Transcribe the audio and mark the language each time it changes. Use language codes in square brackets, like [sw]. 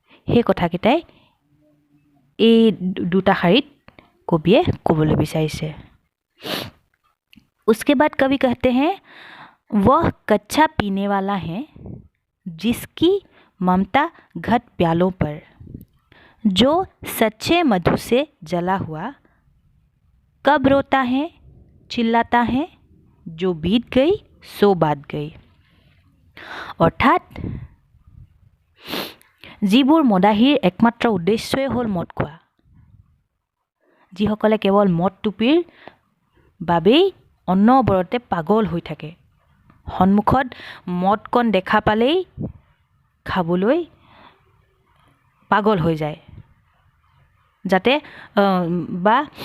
[as] সেই কথাকেইটাই এই দুটা শাৰীত কবিয়ে ক'বলৈ বিচাৰিছে। [hi] उसके बाद कवि कहते हैं वह कच्चा पीने वाला है जिसकी ममता घट प्यालों पर, जो सच्चे मधु से जला हुआ कब रोता है चिल्लाता है, जो बीत गई सो बात गई। [as] অৰ্থাৎ যিবোৰ মদাহীৰ একমাত্ৰ উদ্দেশ্যই হ'ল মদ খোৱা, যিসকলে কেৱল মদ টুপিৰ বাবেই অনবৰতে পাগল হৈ থাকে, সন্মুখত মদকণ দেখা পালেই খাবলৈ পাগল হৈ যায়, যাতে বা